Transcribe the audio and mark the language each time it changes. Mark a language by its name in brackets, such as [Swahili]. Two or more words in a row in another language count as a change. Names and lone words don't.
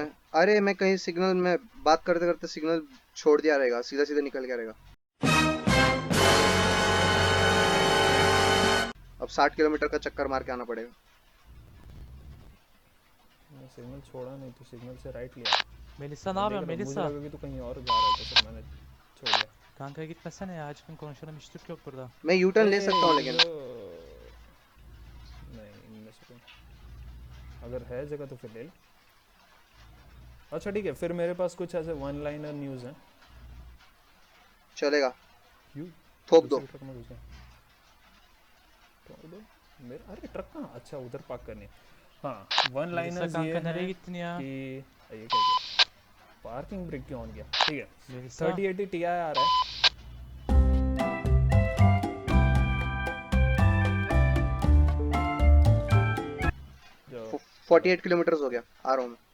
[Hindi] अरे मैं कहीं सिग्नल में बात करते करते सिग्नल छोड़ दिया रहेगा, सीधा सीधा निकल गया रहेगा। अब 60 किलोमीटर का चक्कर मार के आना पड़ेगा। मैं सिग्नल छोड़ा नहीं, तो सिग्नल से राइट लिया। [Turkish] Melisa ne [Hindi] मैं देख [Turkish] yapıyorsun [Hindi] रहा मुझे [Turkish] Melisa? [Hindi] लगा कि तू कहीं और जा रहा था, फिर मैंने छोड़ दिया। [Turkish] Kanka gitmesene ya, açkın konuşalım, hiç Türk yok burada. [Hindi] मैं [English] U turn [Hindi] ले सकता हूँ ये लेकिन। जो नहीं, इनमें से कोई, अगर है जगह तो फिर ले ले। अच्छा ठीक है, फिर मेरे पास कुछ ऐसे [English] one liner news [Hindi] हैं। चलेगा, यू थोप दो। दूसरी ट्रक में घुस गया तो दो। मेरा, अरे ट्रक कहाँ? अच्छा, उधर पार्क करनी है। हाँ, वन [Turkish] Melisa [Hindi] लाइनर्स ये [Turkish] kanka nereye [Hindi] हैं [Turkish] gittin ya? [Hindi] कि ये क्या किया? [English] parking brake [Hindi] क्यों ऑन किया? ठीक है, [Turkish] Melisa [Hindi] 3080 Ti आ रहा है। जो 48 किलोमीटर हो गया, आ रहा हूँ मैं।